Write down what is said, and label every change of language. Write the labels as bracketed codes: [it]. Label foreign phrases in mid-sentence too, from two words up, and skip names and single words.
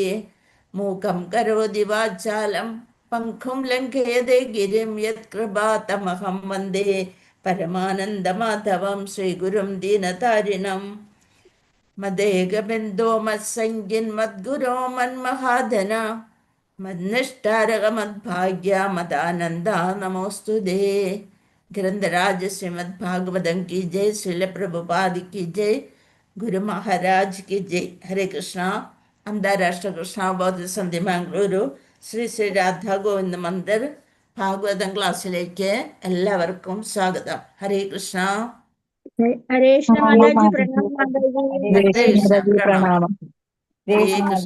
[sa] മൂകം കരോതി വാചാലം പങ്കും ലംഘയതേ ഗിരിം യത്കൃപാതമഹം വന്ദേ പരമാനന്ദമാധവം ശ്രീഗുരും ദീനതാരിണം. മദേകബിന്ദോ മത്സംഗിൻ മദ്ഗുരോ മന്മഹാധന മദ്നിഷ്ഠാരക മദ്ഭാഗ്യ മദാനന്ദ നമോസ്തുതേ. [hi] ഗ്രന്ഥരാജ ശ്രീമദ് ഭാഗവതം की जय. श्रील प्रभुपाद की जय. गुरु महाराज की जय. हरे कृष्णा. [ml] അന്താരാഷ്ട്ര കൃഷ്ണാവബോധ സന്ധ്യ ബാംഗ്ലൂരു ശ്രീ ശ്രീ രാധാ ഗോവിന്ദ മന്ദിർ ഭാഗവതം ക്ലാസ്സിലേക്ക് എല്ലാവർക്കും സ്വാഗതം. ഹരേ കൃഷ്ണ. ഹരേ കൃഷ്ണ മാതാജി, പ്രണാമം മാതാജി. ഹരേ കൃഷ്ണ. പ്രണാമം. ഹരേ കൃഷ്ണ.